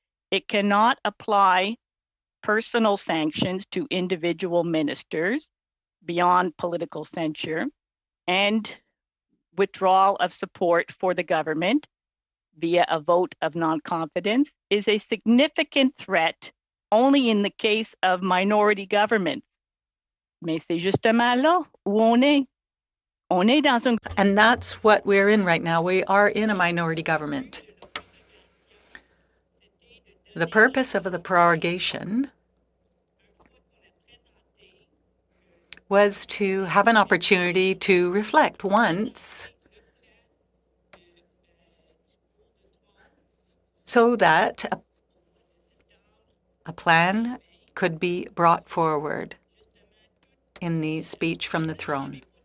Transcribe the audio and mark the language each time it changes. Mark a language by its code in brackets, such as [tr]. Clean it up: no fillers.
[en] It cannot apply personal sanctions to individual ministers beyond political censure, and withdrawal of support for the government via a vote of non-confidence is a significant threat only in the case of minority governments. [fr] Mais c'est justement là où on est. On est dans un... [en] And that's what we're in right now. We are in a minority government. The purpose of the prorogation was to have an opportunity to reflect once so that a plan could be brought forward in the speech from the throne.